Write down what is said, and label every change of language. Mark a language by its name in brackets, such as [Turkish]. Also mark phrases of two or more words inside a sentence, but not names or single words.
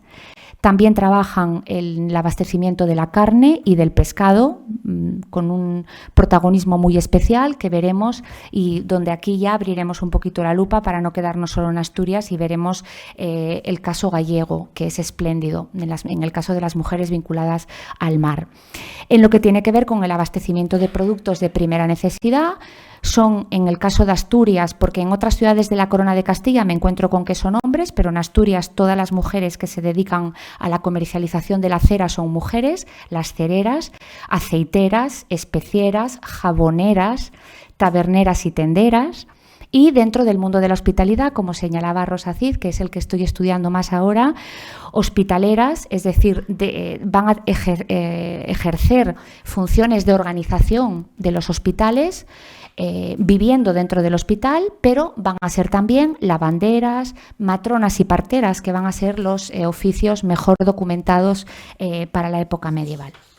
[Spanish] También trabajan en el abastecimiento de la carne y del pescado, con un protagonismo muy especial que veremos y donde aquí ya abriremos un poquito la lupa para no quedarnos solo en Asturias y veremos el caso gallego, que es espléndido, en el caso de las mujeres vinculadas al mar. En lo que tiene que ver con el abastecimiento de productos de primera necesidad, son, en el caso de Asturias, porque en otras ciudades de la Corona de Castilla me encuentro con que son hombres, pero en Asturias todas las mujeres que se dedican a la comercialización de la cera son mujeres, las cereras, aceiteras, especieras, jaboneras, taberneras y tenderas. Y dentro del mundo de la hospitalidad, como señalaba Rosa Cid, que es el que estoy estudiando más ahora, hospitaleras, es decir, van a ejercer funciones de organización de los hospitales, viviendo dentro del hospital, pero van a ser también lavanderas, matronas y parteras, que van a ser los oficios mejor documentados para la época medieval.